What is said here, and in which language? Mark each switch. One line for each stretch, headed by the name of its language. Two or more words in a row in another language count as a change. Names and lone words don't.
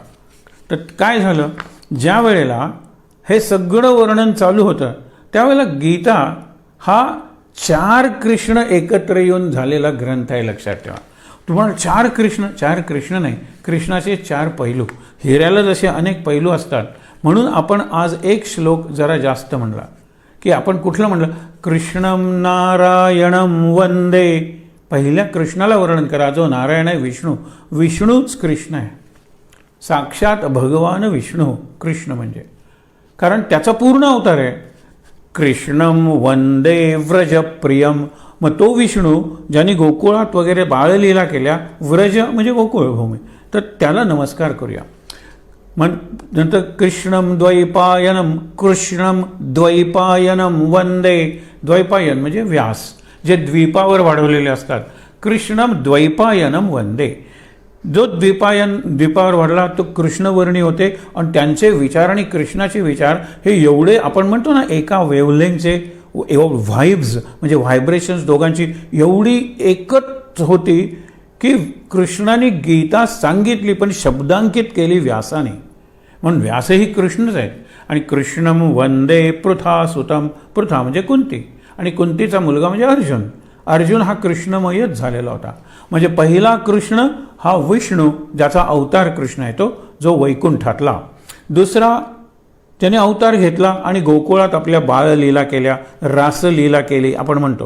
Marathi: तर काय झालं, ज्या वेळेला हे सगळं वर्णन चालू होतं त्यावेळेला गीता हा 4 कृष्ण एकत्र येऊन झालेला ग्रंथ आहे, लक्षात ठेवा. तुम्हाला 4 कृष्ण नाही, कृष्णाचे 4 पैलू. हिऱ्याला जसे अनेक पैलू असतात, म्हणून आपण आज एक श्लोक जरा जास्त म्हणला की आपण कुठलं म्हणलं,
Sanskrit: कृष्णम नारायणम वंदे.
Marathi: पहिल्या कृष्णाला वर्णन करा, जो नारायण आहे, विष्णू. विष्णूच कृष्ण आहे, साक्षात भगवान विष्णू कृष्ण म्हणजे, कारण त्याचा पूर्ण अवतार आहे.
Sanskrit: कृष्णम वंदे व्रजप्रियम.
Marathi: मग तो विष्णू ज्यांनी गोकुळात वगैरे बाळलीला केल्या, व्रज म्हणजे गोकुळभूमी, तर त्याला नमस्कार करूया. मग नंतर
Sanskrit: कृष्णम द्वैपायनम, कृष्णम द्वैपायनम वंदे.
Marathi: द्वैपायन म्हणजे व्यास, जे द्वीपावर वाढवलेले असतात.
Sanskrit: कृष्णम द्वैपायनम वंदे.
Marathi: जो द्वीपावर वाढला तो कृष्णवर्णी होते आणि त्यांचे विचार आणि कृष्णाचे विचार हे एवढे, आपण म्हणतो ना, एका वेव्हलेंथचे, व्हाइब्स म्हणजे व्हायब्रेशन्स दोघांची एवढी एकच होती की कृष्णाने गीता सांगितली पण शब्दांकित केली व्यासाने. म्हणून व्यासही कृष्णच आहेत.
Sanskrit: आणि कृष्णम वंदे पृथा सुतम.
Marathi: पृथा म्हणजे कुंती आणि कुंतीचा मुलगा म्हणजे अर्जुन. अर्जुन हा कृष्णमयच झालेला होता. म्हणजे पहिला कृष्ण हा विष्णू, ज्याचा अवतार कृष्ण आहे तो, जो वैकुंठातला. दुसरा त्याने अवतार घेतला आणि गोकुळात आपल्या बाळलीला केल्या, रासलीला केली आपण म्हणतो.